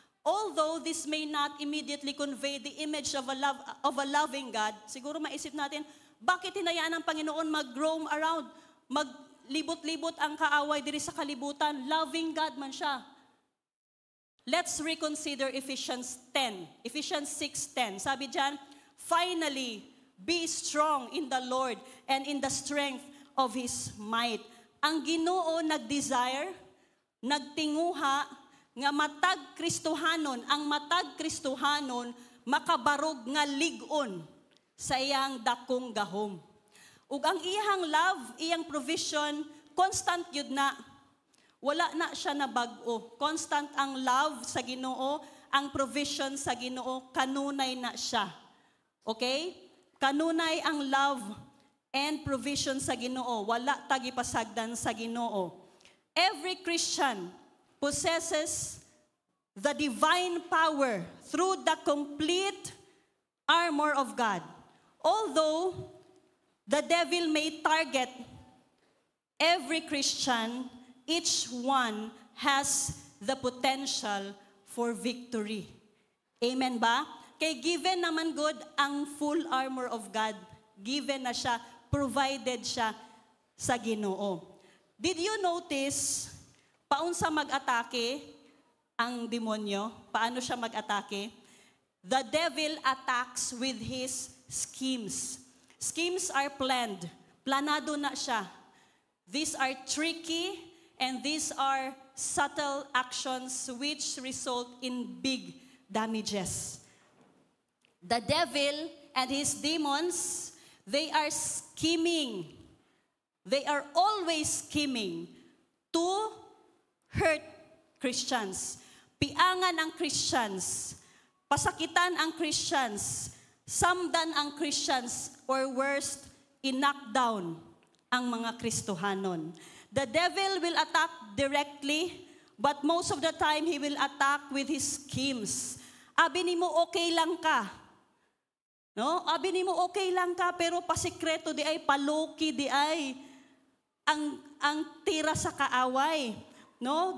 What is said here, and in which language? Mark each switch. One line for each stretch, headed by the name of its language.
English: although this may not immediately convey the image of a loving God,
Filipino: siguro maisip natin, bakit hinayaan ng Panginoon mag-roam around, maglibot-libot ang kaaway
Cebuano: diri sa kalibutan? Loving God man siya.
English: Let's reconsider Ephesians 10. Ephesians 6:10.
Filipino: Sabi diyan,
English: finally, be strong in the Lord and in the strength of His might.
Cebuano: Ang Ginoo nag-desire, nagtinguha, nga matag Kristohanon, ang matag Kristohanon, makabarog nga ligon sa iyang dakong gahom. Ug ang iyang love, iyang provision, constant yun na. Wala na siya na bag-o. Constant ang love sa Ginoo, ang provision sa Ginoo, kanunay na siya. Okay? Kanunay ang love and provision sa Ginoo. Wala tagipasagdan sa Ginoo.
English: Every Christian possesses the divine power through the complete armor of God. Although the devil may target every Christian, each one has the potential for victory.
Cebuano: Amen ba? Kay given naman good ang full armor of God. Given na siya, provided siya sa Ginoo.
English: Did you notice
Cebuano: paunsa mag-atake ang demonyo?
Filipino: Paano siya mag-atake?
English: The devil attacks with his schemes. Schemes are planned.
Cebuano: Planado na siya.
English: These are tricky and these are subtle actions which result in big damages. The devil and his demons, they are scheming. They are always scheming to hurt Christians.
Cebuano: Piangan ang Christians. Pasakitan ang Christians. Samdan ang Christians,
English: or worst,
Cebuano: i-knock down ang mga Kristohanon.
English: The devil will attack directly, but most of the time, he will attack with his schemes.
Cebuano: Abi ni mo, okay lang ka. No? Abi ni mo, okay lang ka, pero pasikreto di ay, paloki di ay, ang tira sa kaaway. No?